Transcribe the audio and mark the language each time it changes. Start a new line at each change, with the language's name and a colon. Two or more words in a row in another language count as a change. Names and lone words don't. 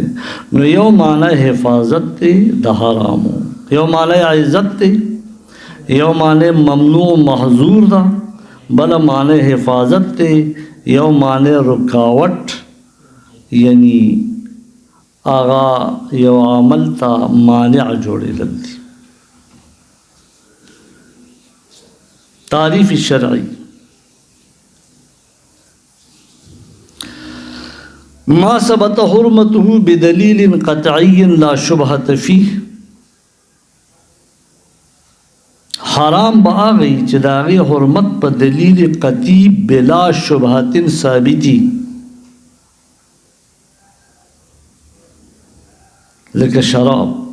Pashto: نو یو معنی حفاظت دی د حرامو، یو معنی عزت دی، یو معنی ممنوع محظور ده، بل معنی حفاظت دی، یو معنی رکاوٹ، یعنی آغا یو عمل تا مانع جوړېدل دي.
Arabic: تعریف شرعی: ما ثبت حرمته بدلیل قطعی لا شبهة فیه.
Pashto: حرام به هغه چې د هغې حرمت په دلیل قطعي
Arabic: بلا شبهة
Pashto: ثابتي، لکه شراب.